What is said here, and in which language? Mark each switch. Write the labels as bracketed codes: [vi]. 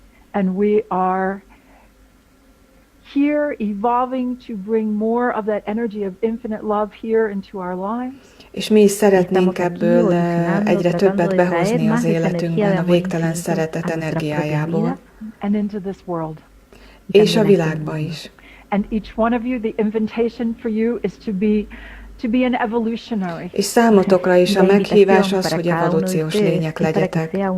[en] And we are here evolving to bring more of that energy of infinite love here into our lives. [hu] És mi is szeretnénk ebből egyre többet behozni az életünkben, a végtelen szeretet energiájából. [en] And into this world. [hu] És a világba is. [en] And each one of you, the invitation for you is to be an evolutionary. [hu] És számotokra is a meghívás az, hogy evolúciós lények legyetek.